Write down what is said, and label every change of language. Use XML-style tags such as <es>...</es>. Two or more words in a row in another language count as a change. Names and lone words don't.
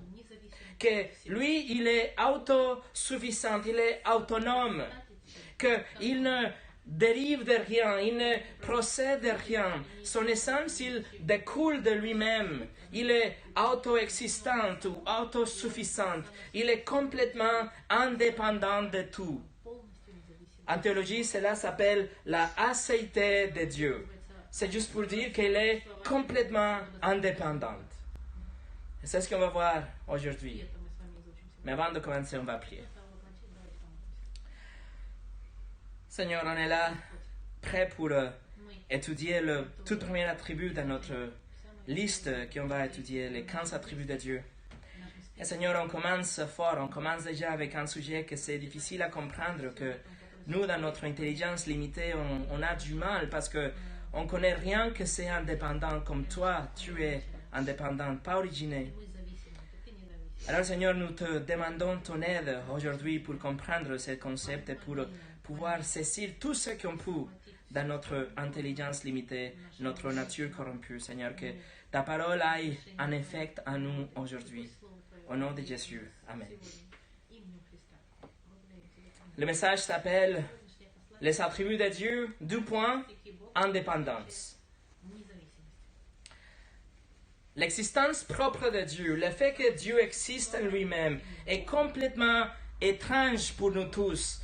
<fr>Que lui, il est autosuffisant, il est autonome. Qu'il ne dérive de rien, il ne procède de rien. Son essence, il découle de lui-même. Il est auto-existant ou autosuffisant. Il est complètement indépendant de tout.</fr> <ru>Полностью независим.</ru> <fr>En théologie, cela s'appelle la acéité de Dieu. C'est juste pour dire qu'elle est complètement indépendante. Et c'est ce qu'on va voir</fr> <ru>И</ru> <fr>aujourd'hui.</fr> <ru>это мы с вами изучим</ru> <fr>Mais</fr> <ru>сегодня.</ru> <fr>avant de commencer, on va prier.</fr> <ru>До того, как начать, давайте помолимся.</ru> <fr>Seigneur, on est là, prêt pour</fr> <ru>Мы</ru> <fr>étudier le tout premier attribut dans notre</fr> <ru>самые</ru> <fr>liste qu'on va étudier, les 15 attributs de Dieu.</fr> <ru>наши</ru> <fr>Et Seigneur, on commence fort, on commence déjà avec un sujet que c'est difficile à comprendre, que nous, dans notre intelligence limitée, on a du mal parce que on connaît rien que c'est indépendant comme toi, tu es indépendant, pas originé.</fr> <ru>Мы зависимы, ты независим.</ru> <fr>Alors Seigneur, nous te demandons ton aide aujourd'hui pour comprendre ce concept et pour pouvoir saisir tout ce qu'on peut dans notre intelligence limitée, notre nature corrompue. Seigneur, que ta parole aille en effet en nous aujourd'hui. Au nom de Jésus. Amen.</fr> <ru>Именем Христа. Благодарим тебя.</ru> <fr>Le message s'appelle</fr> <ru>Сегодняшнее послание</ru> <fr>Les attributs de Dieu, deux points,</fr> <ru>«Великий Бог,</ru> <fr>indépendance.</fr> <ru>независимость».</ru> <fr>L'existence propre de Dieu, le fait que Dieu existe en lui-même, est complètement étrange pour nous tous.</fr>